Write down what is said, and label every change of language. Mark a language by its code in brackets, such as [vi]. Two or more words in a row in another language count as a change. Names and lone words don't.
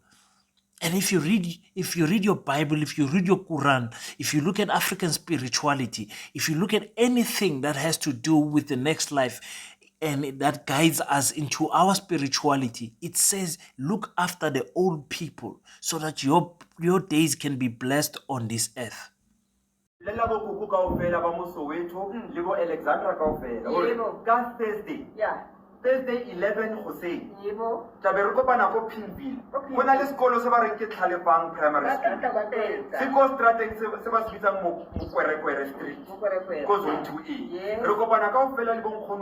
[en] And if you read your Bible, if you read your Quran, if you look at African spirituality, if you look at anything that has to do with the next life and that guides us into our spirituality, it says, look after the old people so that your days can be blessed on this earth. [tn] Le la bo kuku kaofela ba mo Soweto le bo Alexandra kaofela hore ka Thursday Thursday 11 Hossein tabe re kopana ko Pinville go na le sekolo se ba reng ke Tlhalefang Primary School se ko strateng se ba se bitsang mo Kwerekwere Street ko zone 2A re kopana kaofela le bonkgono